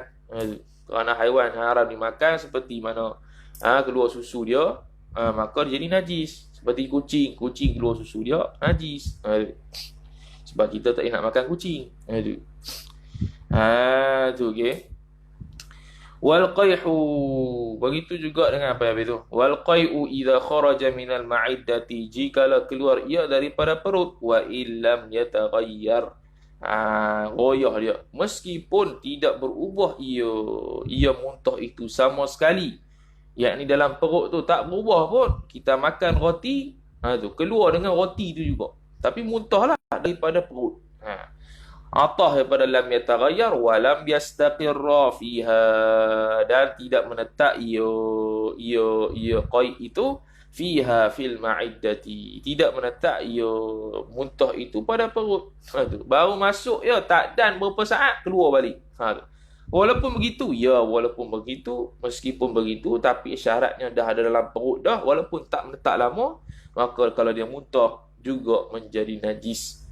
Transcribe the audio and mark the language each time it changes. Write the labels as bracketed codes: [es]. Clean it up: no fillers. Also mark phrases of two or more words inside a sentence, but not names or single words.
[ms] Kerana haiwan haram dimakan, seperti mana keluar susu dia, maka dia jadi najis. Seperti kucing keluar susu dia, najis. Sebab kita tak nak makan kucing. Tu okey. [ar] والقيء, [ms] begitu juga dengan apa habis tu. [ar] والقيء إذا خرج من المعدة, [ms] jikalau keluar ia daripada perut, [ar] وإن لم يتغير, [ms] goyah dia, meskipun tidak berubah ia muntah itu sama sekali, yakni dalam perut tu tak berubah pun. Kita makan roti, tu keluar dengan roti tu juga, tapi muntahlah daripada perut. Atah daripada [ar] لم يتغير ولم يستقر فيها, [ms] dan tidak menetap ia qaid itu [ar] فيها في المعدة, [ms] tidak menetap ia muntah itu pada perut. Baru masuk tak dan berapa saat keluar balik. Walaupun begitu, meskipun begitu, tapi syaratnya dah ada dalam perut dah, walaupun tak menetap lama, maka kalau dia muntah juga menjadi najis.